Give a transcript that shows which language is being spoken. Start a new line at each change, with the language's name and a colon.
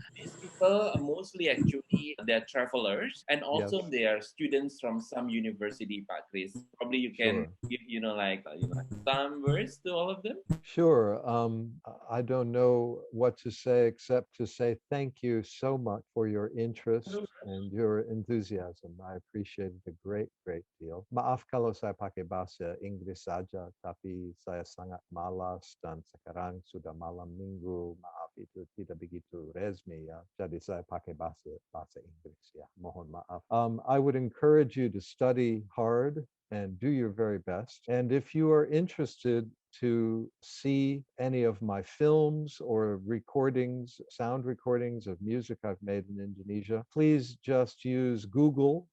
English: These people are mostly actually they're travelers and also they are students from some university, Pak Chris. Probably you can give like some words to all of them. Sure. I don't know what to say except to say thank you so much for your interest and your enthusiasm. I appreciate it a great deal.
Indonesian: Maaf kalau saya pakai bahasa Inggris saja, tapi saya sangat malas dan sekarang sudah malam minggu. Maaf itu tidak begitu resmi ya. Jadi saya pakai bahasa Inggris ya. Mohon maaf.
English: I would encourage you to study hard and do your very best. And if you are interested to see any of my films or recordings, sound recordings of music I've made in Indonesia, please just use Google.